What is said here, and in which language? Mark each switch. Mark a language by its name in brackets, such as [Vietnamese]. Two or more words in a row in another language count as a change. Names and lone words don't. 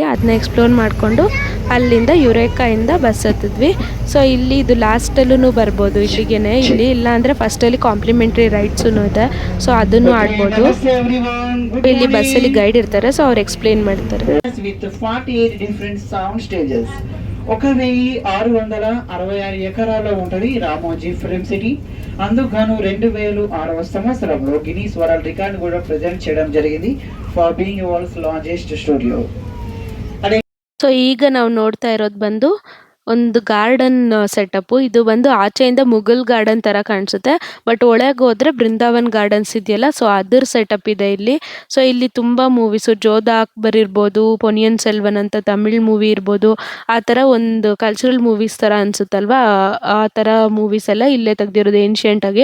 [Kannada] ಅದನ್ನ ಎಕ್ಸ್ಪ್ಲೋರ್ ಮಾಡಿಕೊಂಡು ಅಲ್ಲಿಂದ ಯುರೇಕಾಯಿಂದ ಬಸ್ ಹತ್ತಿದ್ವಿ. ಸೊ ಇಲ್ಲಿ ಇದು ಲಾಸ್ಟಲ್ಲೂ ಬರ್ಬೋದು ಇಲ್ಲಿಗೇನೆ. ಇಲ್ಲಿ ಇಲ್ಲ ಅಂದರೆ ಫಸ್ಟಲ್ಲಿ [English] complimentary rides [Kannada] ಇದೆ. ಸೊ ಅದನ್ನು ಆಡ್ಬೋದು. ಇಲ್ಲಿ ಬಸ್ಸಲ್ಲಿ ಗೈಡ್ ಇರ್ತಾರೆ. ಸೊ ಅವ್ರು ಎಕ್ಸ್ಪ್ಲೇನ್ ಮಾಡ್ತಾರೆ. [English] with 48 different sound stages. [Telugu] 1666 ఎకరాల్లో ఉంటుంది రామోజీ ఫిల్మ్ సిటీ. అందుకు 2006వ సంవత్సరంలో గిన్నీస్ వరల్డ్ రికార్డ్ కూడా ప్రెజెంట్ చేయడం జరిగింది [English] for being world's largest studio. [Kannada] ಸೊ ಈಗ ನಾವು ನೋಡ್ತಾ ಇರೋದು ಬಂದು ಒಂದು [English] garden setup. [Kannada] ಇದು ಬಂದು ಆಚೆಯಿಂದ ಮುಘಲ್ ಗಾರ್ಡನ್ ಥರ ಕಾಣಿಸುತ್ತೆ. ಬಟ್ ಒಳಗೆ ಹೋದರೆ ಬೃಂದಾವನ್ ಗಾರ್ಡನ್ಸ್ ಇದೆಯಲ್ಲ, ಸೊ ಅದ್ರ ಸೆಟಪ್ ಇದೆ ಇಲ್ಲಿ. ಸೊ ಇಲ್ಲಿ ತುಂಬ ಮೂವೀಸು, ಜೋಧಾ ಅಕ್ಬರ್ ಇರ್ಬೋದು, ಪೊನಿಯನ್ ಸೆಲ್ವನ್ ಅಂತ [English] Tamil movie [Kannada] ಇರ್ಬೋದು, ಆ ಥರ ಒಂದು [English] cultural movies [Kannada] ಥರ ಅನಿಸುತ್ತಲ್ವಾ, ಆ ಥರ ಮೂವೀಸ್ ಎಲ್ಲ ಇಲ್ಲೇ ತೆಗ್ದಿರೋದು ಏನ್ಷಿಯಂಟಾಗಿ.